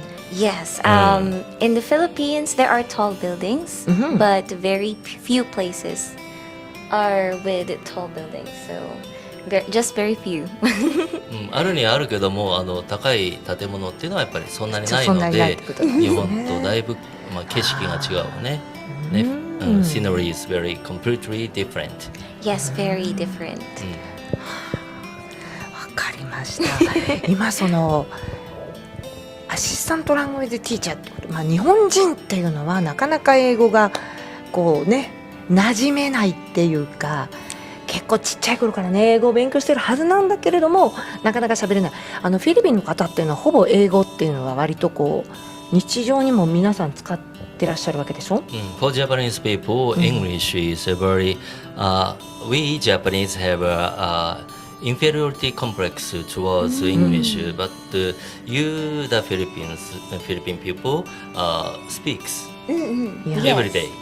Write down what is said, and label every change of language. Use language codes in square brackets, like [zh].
[en] Yes, in the Philippines there are tall buildings, but very few places are with tall buildings. So.Just very few. [ja] あるにはあるけども、高い建物っていうのはやっぱりそんなにないので、日本とだいぶ、景色が違うね。 [en] Scenery is very completely different. Yes, very different. [ja] わかりました。今そのアシスタントラングエージティーチャーって、日本人っていうのはなかなか英語がこうね馴染めないっていうか。結構ちっちゃい頃からね英語を勉強してるはずなんだけれどもなかなか喋れない。フィリピンの方っていうのはほぼ英語っていうのは割とこう日常にも皆さん使ってらっしゃるわけでしょ。 [en] For Japanese people, English is a very we Japanese have a inferiority complex towards English, but you the Philippine people speaks every day.